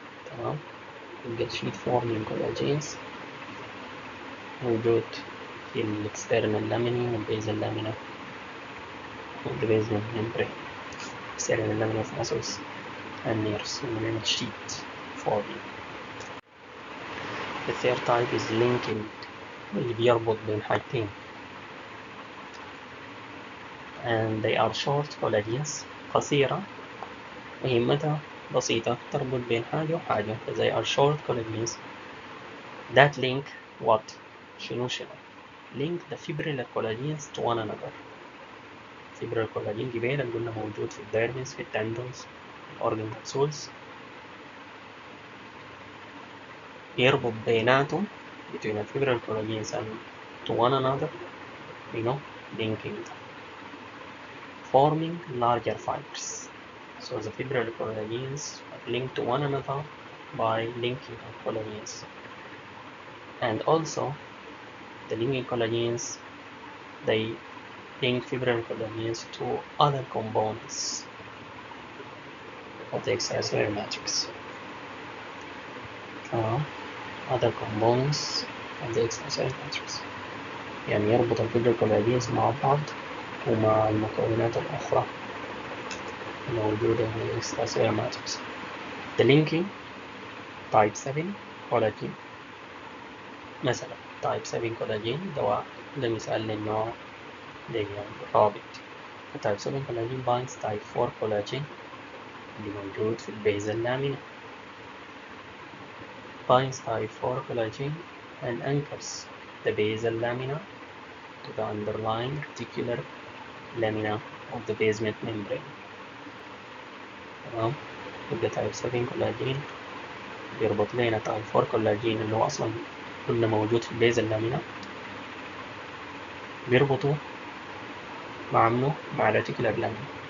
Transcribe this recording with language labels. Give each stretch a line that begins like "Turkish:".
Arabic: تمام يبقى
English: sheet forming collagens موجود في external lamina والbasal lamina of the basement membrane external lamina of muscles and nerves and sheet forming. The third type is linking
Arabic: اللي بيربط بين حاجتين
English: and they are short collagens
Arabic: قصيرة مهمتها بسيطة تربط بين حاجة وحاجة.
English: They are short collagens that link what
Arabic: شنو
English: link the fibrillar collagens to one another. fibrillar collagen
Arabic: جبال اللي قلنا موجود في الديرمس في التندونز
English: organ capsules
Arabic: يربط بيناتهم
English: between the fibrillar collagens and to one another linking them forming larger fibers. So the fibrillar collagens are linked to one another by linking collagens and also the linking collagens they link fibrillar collagens to other components of the extracellular matrix. Other components of the extracellular matrix
Arabic: يعني يربط الفبريلار collagens مع بعض ومع المكونات الأخرى الموجودة في ال extracellular matrix.
English: The linking type 7 collagen
Arabic: مثلا
English: type 7 collagen
Arabic: ده مثال للنوع للرابط.
English: type 7 collagen binds type 4 collagen
Arabic: اللي موجود في البيزل لامينا
English: binds type 4 collagen and anchors the basal lamina to the underlying reticular lamina of the basement membrane.
Arabic: تمام يبقى type 7 collagen بيربط لنا type 4 collagen اللي هو أصلا كله موجود في البيزل لامينا بيربطوا مع منه مع reticular lamina.